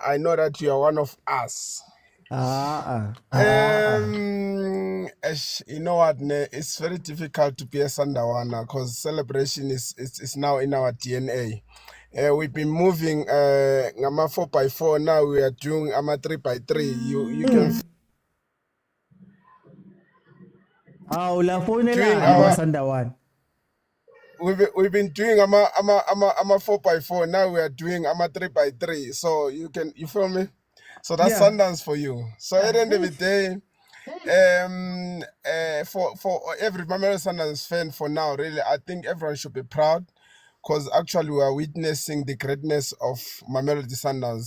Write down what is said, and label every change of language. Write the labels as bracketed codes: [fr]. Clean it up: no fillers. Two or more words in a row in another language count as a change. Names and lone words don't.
[en] I know that you are one of us. You know what, it's very difficult to be a Sandawana because celebration is now in our DNA. We've been moving ngama 4x4, now we are doing ama 3x3. You can [zu] la phone la Sandawana. [en] We've been doing ama 4x4, now we are doing ama 3x3. So you feel me? So that's Sundowns for you. So at the end of the day, for every Mamelodi Sundowns fan for now, really, I think everyone should be proud because actually we are witnessing the greatness of Mamelodi Sundowns.